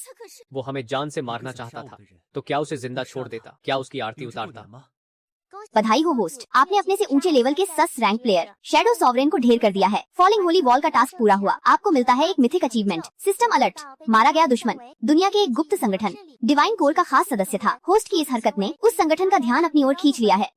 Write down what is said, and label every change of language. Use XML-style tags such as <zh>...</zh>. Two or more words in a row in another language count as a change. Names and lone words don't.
<hi>वो हमें जान से मारना</hi> <zh>那个</zh> <hi>चाहता</hi> <zh>想杀</zh> <hi>था</hi> <zh>我的人</zh> <hi>तो क्या उसे जिंदा छोड़ देता? क्या उसकी आरती</hi> <zh>有这种</zh> <hi>उतारता?</hi> <zh>人吗？</zh> <hi>बधाई हो होस्ट, आपने अपने से ऊंचे लेवल के</hi> <en>SS rank player</en> <hi>शैडो सॉवरेन को ढेर कर दिया है। फॉलिंग होली वॉल का टास्क पूरा हुआ। आपको मिलता है एक</hi> <en>mythic achievement, system alert.</en> <hi>मारा गया दुश्मन दुनिया के एक गुप्त संगठन डिवाइन कोर का खास सदस्य था। होस्ट की इस हरकत ने उस संगठन का ध्यान अपनी ओर खींच लिया है।</hi>